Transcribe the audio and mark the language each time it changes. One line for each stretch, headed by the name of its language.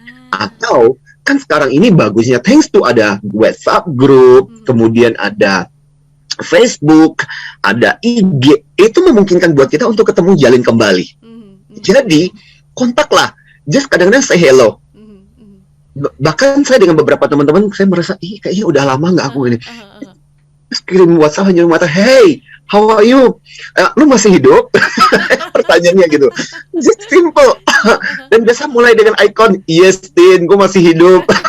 Indonesian: Atau kan sekarang ini bagusnya
English: thanks to
Indonesian: ada WhatsApp group, kemudian ada Facebook, ada IG, itu memungkinkan buat kita untuk ketemu jalin kembali. Jadi kontaklah,
English: just
Indonesian: kadang-kadang
English: say hello.
Indonesian: Bahkan saya dengan beberapa teman-teman saya merasa kayaknya udah lama nggak aku ini. Terus kirim WhatsApp hanya mata,
English: hey, how are you?
Indonesian: Lu masih hidup? Pertanyaannya gitu.
English: Just simple.
Indonesian: Dan biasa mulai dengan icon,
English: yes,
Indonesian: Tin, gue masih hidup.